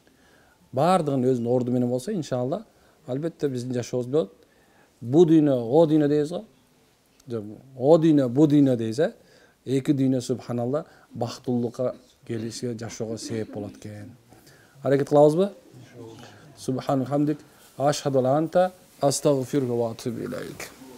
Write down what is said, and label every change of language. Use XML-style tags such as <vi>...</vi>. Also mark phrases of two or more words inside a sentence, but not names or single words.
<ky>Бардыгын өзүнүн орду менен болсо, иншалла, албетте биздин жашообуз болот. Бу дүйнө, о дүйнө дейбиз го. Жок, о дүйнө, бу дүйнө дейбиз, эки дүйнө субханалла бактылуулукка келишке, жашоого себеп болот экен. Аракет кылабызбы?</ky> <ar>سبحان حمدك أشهد لا أنت أستغفرك و أتوب إليك.</ar>